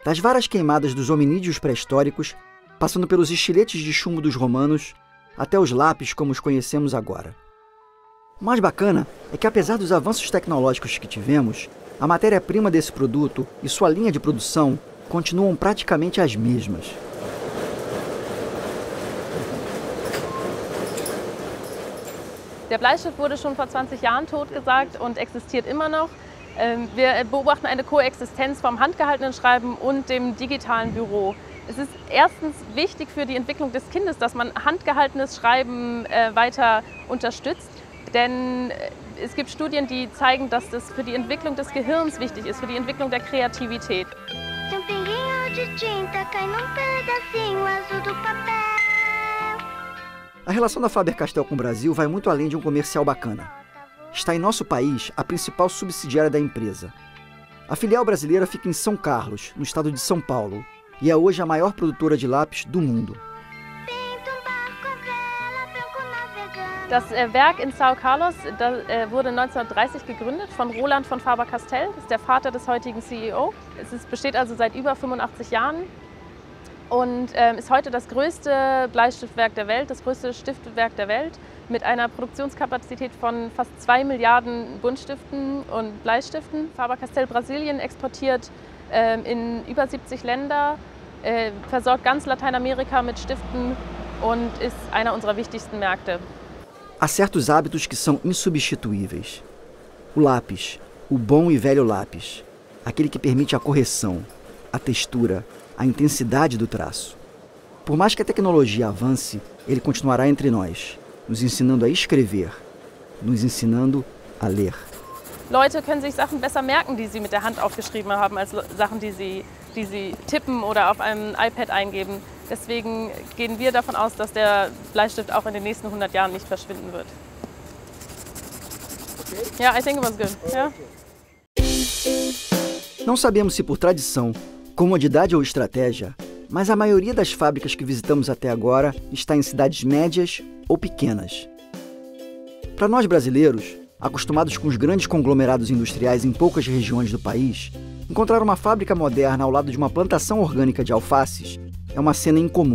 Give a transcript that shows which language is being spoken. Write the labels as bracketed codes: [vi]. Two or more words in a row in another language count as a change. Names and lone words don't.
[pt] Das varas queimadas dos hominídeos pré-históricos, passando pelos estiletes de chumbo dos romanos, até os lápis como os conhecemos agora. O mais bacana é que, apesar dos avanços tecnológicos que tivemos, a matéria-prima desse produto e sua linha de produção continuam praticamente as mesmas. [de] Der Bleistift wurde schon vor 20 Jahren totgesagt und existiert immer noch. Wir beobachten eine Koexistenz vom handgehaltenen Schreiben und dem digitalen Büro. Es ist erstens wichtig für die Entwicklung des Kindes, dass man handgehaltenes Schreiben weiter unterstützt. Denn es gibt Studien, die zeigen, dass das für die Entwicklung des Gehirns wichtig ist, für die Entwicklung der Kreativität. [pt] Se pinguinho de tinta cai num pedacinho azul do papel. A relação da Faber-Castell com o Brasil vai muito além de um comercial bacana. Está em nosso país a principal subsidiária da empresa. A filial brasileira fica em São Carlos, no estado de São Paulo, e é hoje a maior produtora de lápis do mundo. [de] Das Werk in São Carlos wurde 1930 gegründet von Roland von Faber-Castell, das ist der Vater des heutigen CEO. Es besteht also seit über 85 Jahren und ist heute das größte Bleistiftwerk der Welt, das größte Stiftwerk der Welt mit einer Produktionskapazität von fast 2 Milliarden Buntstiften und Bleistiften. Faber-Castell Brasilien exportiert in über 70 Länder, versorgt ganz Lateinamerika mit Stiften und ist einer unserer wichtigsten Märkte. [pt] Há certos hábitos que são insubstituíveis. O lápis, o bom e velho lápis, aquele que permite a correção, a textura, a intensidade do traço. Por mais que a tecnologia avance, ele continuará entre nós, nos ensinando a escrever, nos ensinando a ler. [de] Leute können sich Sachen besser merken, die sie mit der Hand aufgeschrieben haben, als Sachen, die sie tippen oder auf einem iPad eingeben. Deswegen gehen wir davon aus, dass der Bleistift auch in den nächsten 100 Jahren nicht verschwinden wird. [en] Yeah, I think it was good. Yeah. [pt] Não sabemos se por tradição, comodidade ou estratégia, mas a maioria das fábricas que visitamos até agora está em cidades médias ou pequenas. Para nós brasileiros, acostumados com os grandes conglomerados industriais em poucas regiões do país, encontrar uma fábrica moderna ao lado de uma plantação orgânica de alfaces é uma cena incomum.